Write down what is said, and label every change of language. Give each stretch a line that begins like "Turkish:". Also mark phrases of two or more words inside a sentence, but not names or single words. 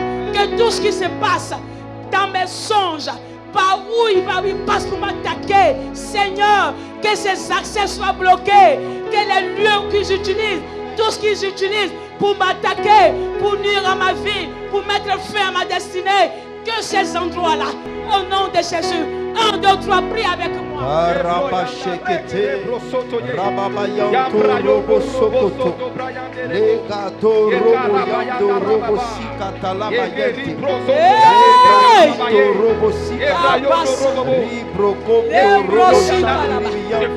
French: Que tout ce qui se passe dans mes songes, par où il passe pour m'attaquer, Seigneur, que ces accès soient bloqués. Que les lieux qu'ils utilisent, tout ce qu'ils utilisent pour m'attaquer, pour nuire à ma vie, pour mettre fin à ma destinée, que ces endroits-là, au nom de Jésus, 1, 2, 3, prie avec moi. Arabashekete, Rababayanto, Robo Sokoto, Legato, Robo Yando, Robo Sikata, Labayente, Legato, Robo Sikata, Libro Kobo, Robo Shakriyanto,